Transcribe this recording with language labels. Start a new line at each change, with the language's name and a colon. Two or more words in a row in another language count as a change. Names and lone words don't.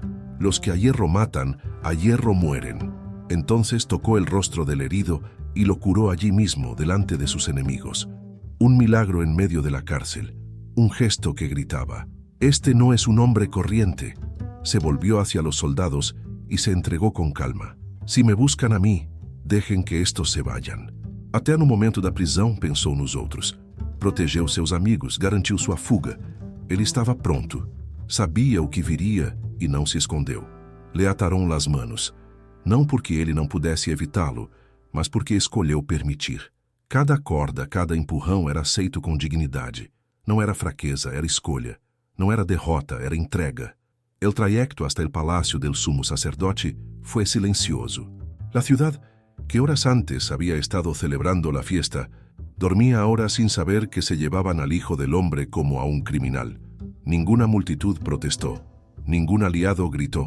Spanish: Los que a hierro matan, a hierro mueren». Entonces tocó el rostro del herido y lo curó allí mismo, delante de sus enemigos. Un milagro en medio de la cárcel. Un gesto que gritaba: «Este no es un hombre corriente». Se volvió hacia los soldados y se entregó con calma. «Si me buscan a mí, dejen que estos se vayan».
Portuguese: Até no momento da prisão pensou nos outros. Protegeu seus amigos, garantiu sua fuga. Ele estava pronto. Sabia o que viria e não se escondeu.
Spanish: Le ataram las manos.
Portuguese: Não porque ele não pudesse evitá-lo, mas porque escolheu permitir. Cada corda, cada empurrão era aceito com dignidade. Não era fraqueza, era escolha. Não era derrota, era entrega.
Spanish: El trayecto hasta el palacio del sumo sacerdote fue silencioso. La ciudad, que horas antes había estado celebrando la fiesta, dormía ahora sin saber que se llevaban al Hijo del Hombre como a un criminal. Ninguna multitud protestó, ningún aliado gritó.